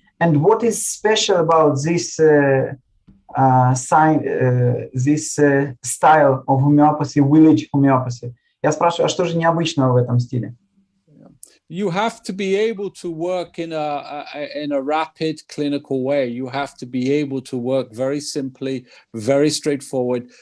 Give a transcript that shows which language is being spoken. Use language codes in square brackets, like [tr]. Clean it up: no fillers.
[en] And what is special about this style of homeopathy, village homeopathy? [ru] Я спрашиваю, а что же необычного в этом стиле? [en] You have to be able to work in a rapid clinical way. You have to be able to work very simply, very straightforward.